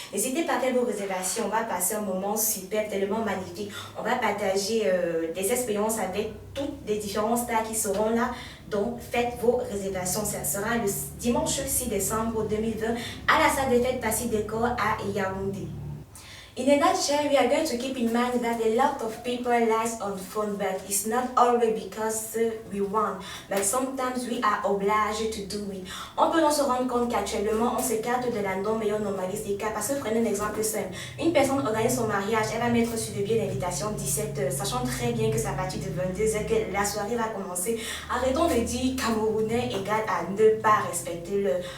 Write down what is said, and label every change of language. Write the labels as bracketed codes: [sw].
[fr] N'hésitez pas à faire vos réservations. On va passer un moment super, tellement magnifique. On va partager des expériences avec toutes les différents stars qui seront là. Donc, faites vos réservations. Ça sera le dimanche 6 décembre 2020 à la salle des fêtes Passy Décor à Yaoundé. [en] In a nutshell, we are going to keep in mind that a lot of people lies on phone, but it's not always because we want, but sometimes we are obliged to do it. [fr] On peut donc se rendre compte qu'actuellement, on s'écarte de la norme et on normalise des cas. Parce que prenez un exemple simple. Une personne organise son mariage, elle va mettre sur le billet d'invitation 17h, sachant très bien que c'est à partir de 22h que la soirée va commencer. Arrêtons de dire Camerounais égale à ne pas respecter l'heure.